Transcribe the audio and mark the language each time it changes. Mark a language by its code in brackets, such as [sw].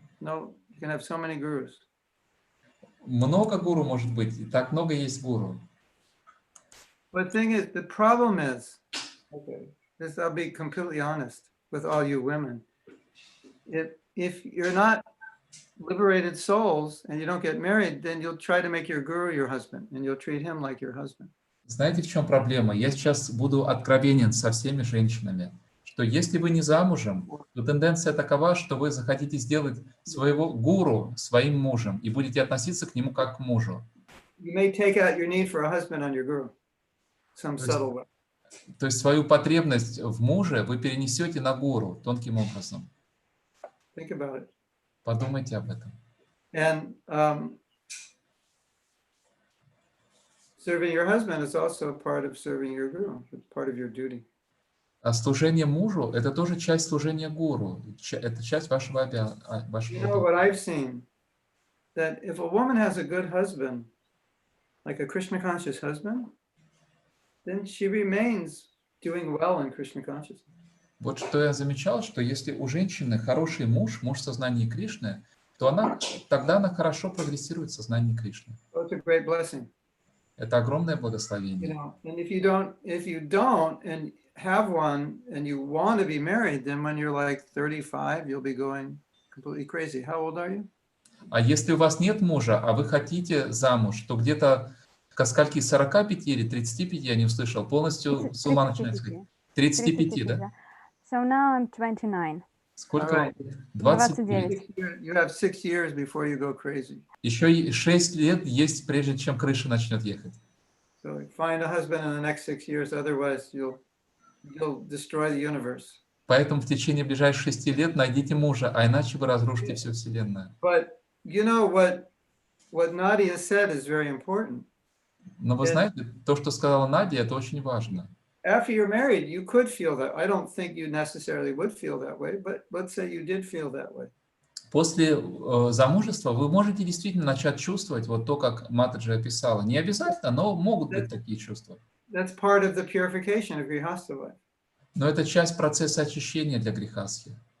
[en] No, you can have so many gurus. [ru] Много гуру может быть, и так много есть гуру. [en] But the thing is, the problem is, okay, this I'll be completely honest with all you women. If you're not liberated souls and you don't get married, then you'll try to make your guru your husband and you'll treat him like your husband. [ru] Знаете, в чем проблема? Я сейчас буду откровенен со всеми женщинами, что если вы не замужем, то тенденция такова, что вы захотите сделать своего гуру своим мужем и будете относиться к нему как к мужу. [en] You may take out your need for a husband on your guru, some subtle way. [ru] То есть свою потребность в муже вы перенесете на гуру тонким образом. [en] Think about it. [ru] Подумайте об этом. [en] And serving your husband is also a part of serving your guru. It's part of your duty. [ru] А служение мужу – это тоже часть служения гуру. Это часть вашего [en] You know what I've seen? That if a woman has a good husband, like a Krishna conscious husband, then she remains doing well in Krishna consciousness. [ru] Вот что я замечал, что если у женщины хороший муж, муж в сознании Кришны, то тогда она хорошо прогрессирует в сознании Кришны. [en] So it's a great blessing. [ru] Это огромное [en] You [ru] благословение. [en] know, and if you don't and have one and you want to be married, then when you're like 35, you'll be going completely crazy. How old are you? [ru] А если у вас нет мужа, а вы хотите замуж, то где-то к скольки, 45 или 35, я не услышал, полностью с ума начинает сходить. 35, да? [en] So now I'm 29. [ru] Сколько вам? 29. [en] You have 6 years before you go crazy. [ru] Еще 6 лет есть, прежде чем крыша начнет ехать. [en] So find a husband in the next 6 years, otherwise you'll destroy the universe. [ru] Поэтому в течение ближайших 6 лет найдите мужа, а иначе вы разрушите всю Вселенную. [en] But you know what Nadia said is very important. [ru] Но вы знаете, то, что сказала Надя, это очень важно. [en] After you're married, you could feel that. I don't think you necessarily would feel that way, but let's say you did feel that way. [ru] После замужества вы можете действительно начать чувствовать вот то, как Матаджи описала. Не обязательно, но могут быть такие чувства. [en] That's part of the purification of grihastha life. Но это часть процесса очищения для грихастхи.